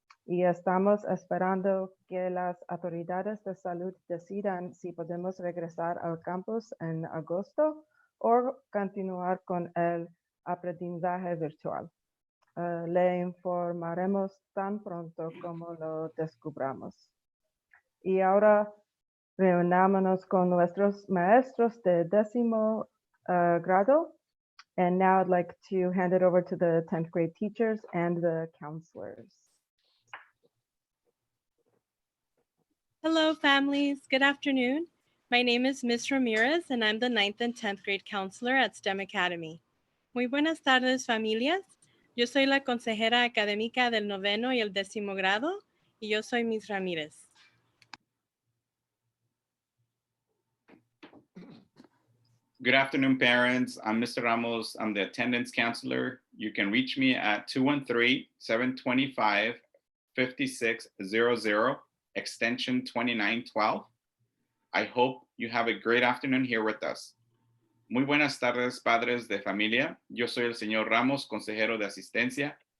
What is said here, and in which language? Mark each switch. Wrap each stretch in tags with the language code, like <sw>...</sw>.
<es>y estamos esperando que las autoridades de salud decidan si podemos regresar al campus en agosto o continuar con el aprendizaje virtual. Le informaremos tan pronto como lo descubramos. Y ahora reunámonos con nuestros maestros de 10º grado.</es> <en>And now I'd like to hand it over to the 10th grade teachers and the counselors. Hello, families. Good afternoon. My name is Ms. Ramirez, and I'm the 9th and 10th grade counselor at STEM Academy.</en> <es>Muy buenas tardes, familias. Yo soy la consejera académica del 9º y el 10º grado, y yo soy Ms. Ramírez.</es> <en>Good afternoon, parents. I'm Mr. Ramos. I'm the attendance counselor. You can reach me at 213-725-5600, extension 2912. I hope you have a great afternoon here with us.</en> <es>Muy buenas tardes, padres de familia. Yo soy el señor Ramos, consejero de asistencia.</es>